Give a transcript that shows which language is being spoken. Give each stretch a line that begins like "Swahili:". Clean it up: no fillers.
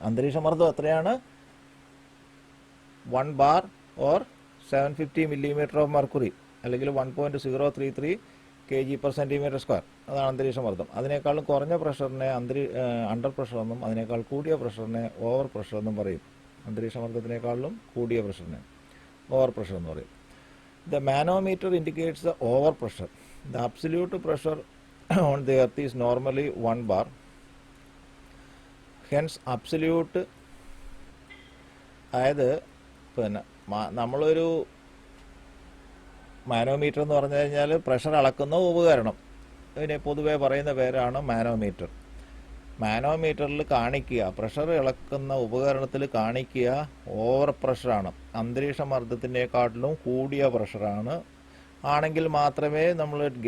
Malayalam: അന്തരീക്ഷ മർദ്ദം എത്രയാണ്?
English: 1 bar or 750 millimetre of mercury
Malayalam: അല്ലെങ്കിൽ 1.033 kg/centimeter². അതാണ് അന്തരീക്ഷ മർദ്ദം. അതിനേക്കാളും കുറഞ്ഞ പ്രഷറിനെ അണ്ടർ പ്രഷർ എന്നും അതിനേക്കാൾ കൂടിയ പ്രഷറിനെ ഓവർ പ്രഷർ എന്നും പറയും. അന്തരീക്ഷ മർദ്ദത്തിനേക്കാളും കൂടിയ പ്രഷറിനെ ഓവർ പ്രഷർ എന്ന് പറയും.
English: The manometer indicates the overpressure. The absolute pressure on the earth is normally 1 bar. Hence absolute,
Malayalam: അതായത് പിന്നെ നമ്മളൊരു മാനോമീറ്റർ എന്ന് പറഞ്ഞു കഴിഞ്ഞാൽ പ്രഷർ അളക്കുന്ന ഉപകരണം, ഇതിനെ പൊതുവെ പറയുന്ന പേരാണ് മാനോമീറ്റർ. മാനോമീറ്ററിൽ കാണിക്കുക, പ്രഷർ അളക്കുന്ന ഉപകരണത്തിൽ കാണിക്കുക ഓവർ പ്രഷറാണ്, അന്തരീക്ഷ മർദ്ദത്തിനേക്കാട്ടിലും കൂടിയ പ്രഷറാണ് ആണെങ്കിൽ മാത്രമേ നമ്മൾ